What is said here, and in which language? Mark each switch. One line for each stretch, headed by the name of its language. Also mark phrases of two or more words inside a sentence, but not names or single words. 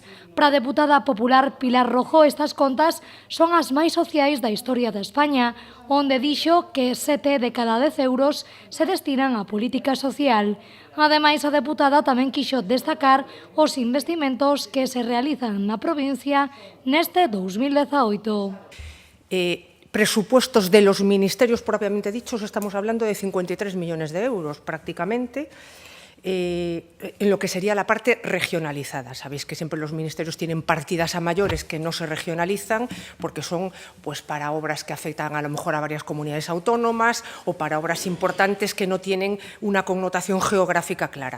Galician: Para a deputada popular Pilar Rojo, estas contas son as máis sociais da historia de España, onde dixo que 7 de cada 10 euros se destinan á política social. Ademais, a deputada tamén quixo destacar os investimentos que se realizan na provincia neste 2018.
Spanish: Presupuestos de los ministerios propiamente dichos, estamos hablando de 53 millones de euros prácticamente, en lo que sería la parte regionalizada. Sabéis que siempre los ministerios tienen partidas a mayores que no se regionalizan porque son pues, para obras que afectan a lo mejor a varias comunidades autónomas o para obras importantes que no tienen una connotación geográfica clara.